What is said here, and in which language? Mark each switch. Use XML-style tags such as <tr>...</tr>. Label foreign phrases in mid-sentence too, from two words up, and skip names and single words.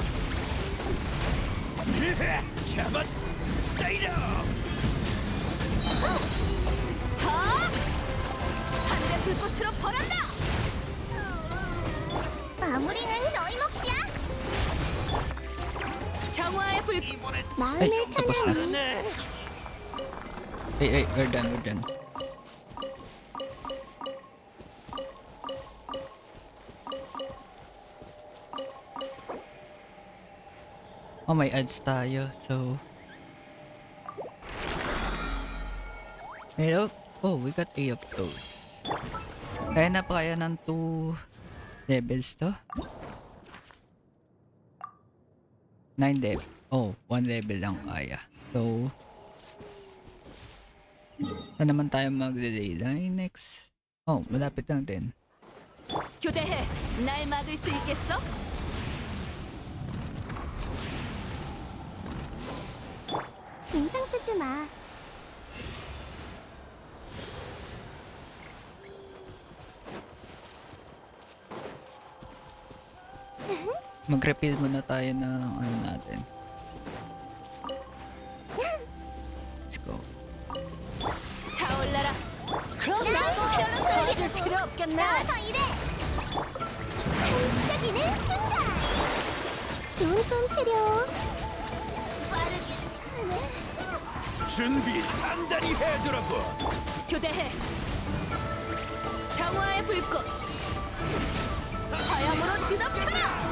<ko>잡았다 이러. 하늘의 불꽃으로 벌한다. 마무리는 너희 몫이야. 정화의 불. 마음을</ko> <tl>tapos na.</tl> <ko>편안히.</ko> <en>Hey, we're done. Oh,</en> <tl>may ads tayo,</tl> <en>so... Hello? Oh, we got 8 of those.</en> <tl>Kaya na pa kaya ng 2 levels to? 9 level. Oh, 1 level lang kaya. So... Saan naman tayo mag-dayline next? Oh, malapit lang din.</tl> <ko>교대해. 날 막을 수 있겠어? 인상 쓰지 마.</ko> <tl>Mag-refill muna tayo ng ano natin.</tl> <en>Let's go.</en> <ko>타올라라. 그럼 나도 도와줄 필요 없겠네. 나와서 일해. 반짝이는 순간. 좋은 꿈 치료. 준비 단단히 해두라고. 교대해. 정화의 불꽃. 화염으로 뒤덮여라.</ko>